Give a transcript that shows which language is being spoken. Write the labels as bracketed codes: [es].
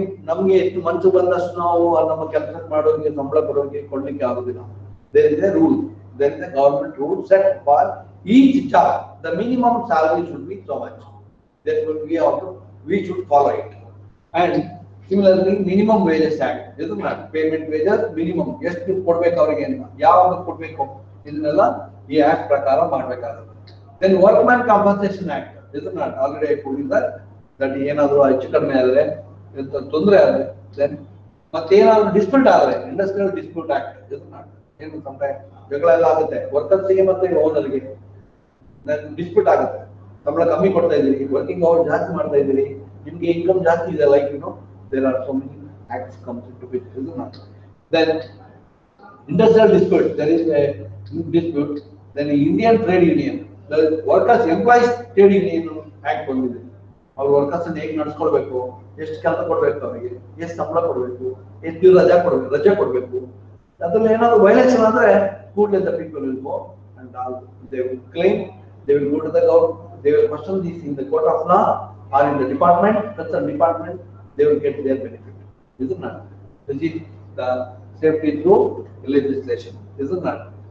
[kn] ನಮಗೆ ಎಷ್ಟು ಮನಸ್ಸು ಬಂದಷ್ಟು ನಾವು ನಮ್ಮ ಕೆಲಸ ಮಾಡೋರಿಗೆ ಸಂಬಳ ಕೊಡೋರಿಗೆ ಕೊಡ್ಲಿಕ್ಕೆ ಆಗುದಿಲ್ಲ. [en] There is a rule. There is a government rule set for each job. The minimum salary should be so much. Therefore we should follow it. And similarly minimum wages act, isn't it? Payment wages minimum [kn] ಎಷ್ಟು ಕೊಡಬೇಕು ಅವರಿಗೆ ಅಂತ, ಯಾವಾಗ ಕೊಡಬೇಕು, ಇದನ್ನೆಲ್ಲ ಈ act ಪ್ರಕಾರ ಮಾಡಬೇಕಾಗುತ್ತೆ. [en] Then workman compensation act, isn't it? Already I told you that [kn] ಏನಾದರೂ ಹೆಚ್ಚು ಕಡಿಮೆ ಆದರೆ, ತೊಂದರೆ ಆದರೆ, ದೆನ್ ಮತ್ತೇನಾದ್ರು ಡಿಸ್ಪ್ಯೂಟ್ ಆದರೆ, ಇಂಡಸ್ಟ್ರಿಯಲ್ ಡಿಸ್ಪ್ಯೂಟ್ ಆಕ್ಟ್, ಏನು ಸಮಟೈಮ್ ಜಗಳ ಎಲ್ಲ ಆಗುತ್ತೆ ವರ್ಕರ್ಸ್ಗೆ ಮತ್ತೆ ಓನರ್ಗೆ, ಡಿಸ್ಪ್ಯೂಟ್ ಆಗುತ್ತೆ. ಸಂಬಳ ಕಮ್ಮಿ ಕೊಡ್ತಾ ಇದ್ದೀರಿ, ವರ್ಕಿಂಗ್ ಅವರ್ ಜಾಸ್ತಿ ಮಾಡ್ತಾ ಇದ್ದೀರಿ, ನಿಮ್ಗೆ ಇನ್ಕಮ್ ಜಾಸ್ತಿ ಇದೆ, like [en] there are so many acts comes into it, isn't it? Then industrial dispute, there is a dispute Then the Indian Trade Union, the Workers Employees Trade Union Act [kn] ಬಂದಿದೆ. ಅವ್ರ workers ಅನ್ನು ಹೇಗೆ ನಡೆಸ್ಕೊಳ್ಬೇಕು, ಎಷ್ಟು ಕೆಲಸ ಕೊಡ್ಬೇಕು ಅವರಿಗೆ, ಎಷ್ಟು ಸಂಬಳ ಕೊಡಬೇಕು, ಎಷ್ಟು ರಜೆ ಕೊಡಬೇಕು. ಅದ್ರಲ್ಲಿ ಏನಾದ್ರು ವೈಲೇಷನ್ ಅಂದ್ರೆ ಕೂಡಲೇ [en] the people will go and they will claim, they will go to the government, they will question this in the court of law or in the department, concerned department, they will get their benefit. Isn't that? This is the safety through legislation. Isn't that?